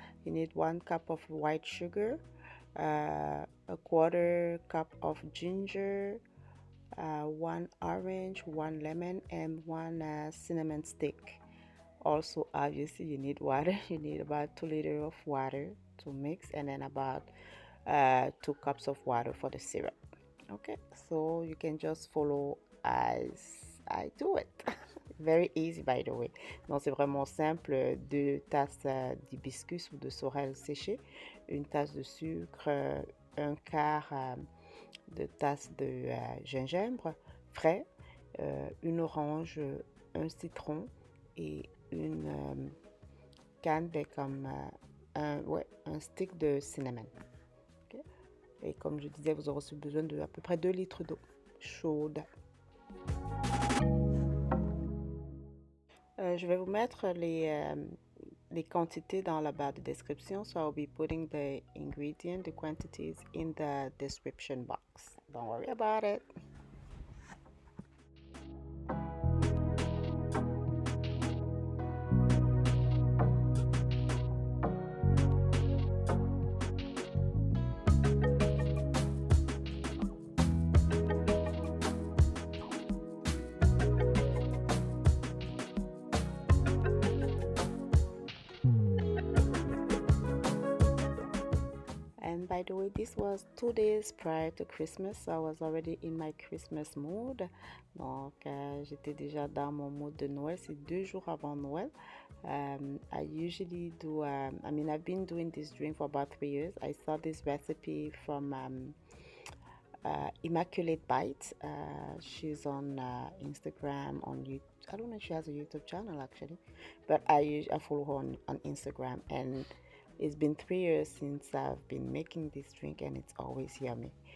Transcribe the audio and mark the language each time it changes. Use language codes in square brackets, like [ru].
[en] You need 1 cup of white sugar, a quarter cup of ginger, 1 orange, 1 lemon, and 1 cinnamon stick. Also, obviously, you need water. You need about 2 liters of water to mix, and then about 2 cups of water for the syrup. Okay, so you can just follow as I do it. Very easy, by the way. [fr] Donc c'est vraiment simple. 2 tasses d'hibiscus ou de sorel séché, 1 tasse de sucre, 1 quart de tasse de gingembre frais, 1 orange, 1 citron et une canne comme un stick de cinnamon. Okay. Et comme je disais, vous aurez aussi besoin de à peu près 2 litres d'eau chaude. Je vais vous mettre les quantités dans la barre de description. [en] So I'll be putting the ingredients, the quantities in the description box. Don't worry about it. And by the way, this was 2 days prior to Christmas, so I was already in my Christmas mood. [fr] Donc, j'étais déjà dans mon mood de Noël. C'est 2 jours avant Noël. [en] I usually do, I've been doing this drink for about 3 years. I saw this recipe from Immaculate Bites. She's on Instagram, on YouTube. I don't know if she has a YouTube channel actually, but I follow her on Instagram, and it's been 3 years since I've been making this drink, and it's always yummy.